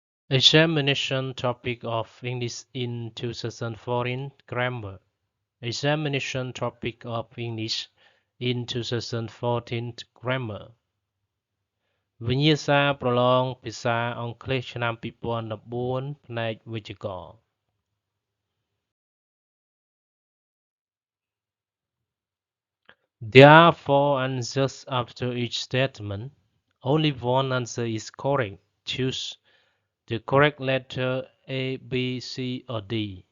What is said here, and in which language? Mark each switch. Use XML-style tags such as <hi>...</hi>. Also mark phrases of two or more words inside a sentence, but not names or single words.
<en>Examination topic of English in 2014 grammar. Examination topic of English in 2014 grammar.</en> <km>វិញ្ញាសាប្រឡងភាសាអង់គ្លេសឆ្នាំ2014ផ្នែកវេយ្យាករណ៍</km> <en>There are four answers after each statement. Only one answer is correct. Choose the correct letter A, B, C, or D.</en>